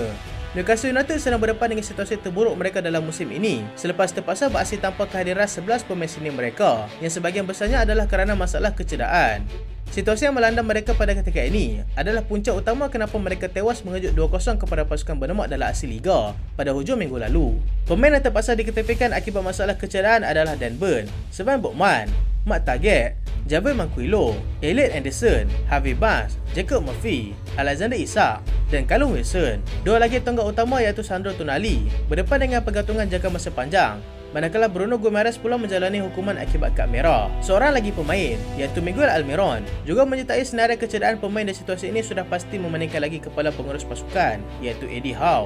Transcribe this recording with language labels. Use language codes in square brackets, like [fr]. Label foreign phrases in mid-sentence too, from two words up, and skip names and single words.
[ms] Newcastle United sedang berdepan dengan situasi terburuk mereka dalam musim ini selepas terpaksa beraksi tanpa kehadiran 11 pemain senior mereka yang sebahagian besarnya adalah kerana masalah kecederaan. Situasi yang melanda mereka pada ketika ini adalah punca utama kenapa mereka tewas mengejut 2-0 kepada pasukan Bournemouth dalam aksi Liga pada hujung minggu lalu. Pemain yang terpaksa diketepikan akibat masalah kecederaan adalah Dan Burn, Sven Botman, Matt Targett, Javier Manquillo, Elliot Anderson, Harvey Barnes, Jacob Murphy, Alexander Isak dan Callum Wilson. Dua lagi tonggak utama iaitu Sandro Tonali berdepan dengan pergantungan jangka masa panjang, manakala Bruno Guimaraes pula menjalani hukuman akibat kad merah. Seorang lagi pemain iaitu Miguel Almiron juga menyertai senarai kecederaan pemain dan situasi ini sudah pasti memeningkan lagi kepala pengurus pasukan iaitu Eddie Howe.